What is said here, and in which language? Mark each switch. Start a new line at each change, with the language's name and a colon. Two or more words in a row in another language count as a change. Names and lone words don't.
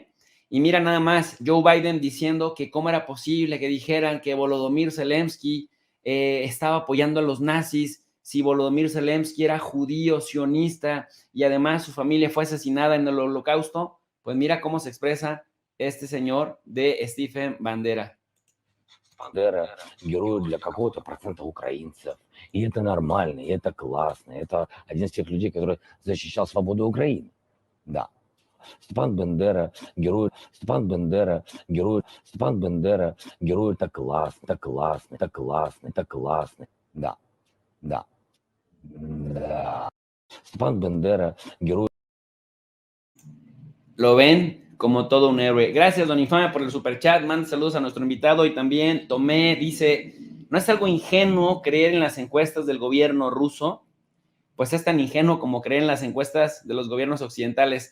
Spanish: Y mira nada más, Joe Biden diciendo que cómo era posible que dijeran que Volodymyr Zelensky estaba apoyando a los nazis, si Volodymyr Zelensky era judío, sionista, y además su familia fue asesinada en el Holocausto. Pues mira cómo se expresa este señor de Stephen Bandera.
Russian: Бандера герой для какого-то процента украинцев. И это нормально, и это классно. Это один из тех людей, который защищал свободу Украины. Да. Степан Бендера, герой, Степан Бендера, герой, Степан Бендера, герой, это классно, это классно, это классно, это классно. Да, да, да. Степан Бендера, герой.
Spanish: Lo ven como todo un héroe. Gracias, don Infame, por el superchat. Manda saludos a nuestro invitado. Y también Tomé dice, ¿no es algo ingenuo creer en las encuestas del gobierno ruso? Pues es tan ingenuo como creer en las encuestas de los gobiernos occidentales.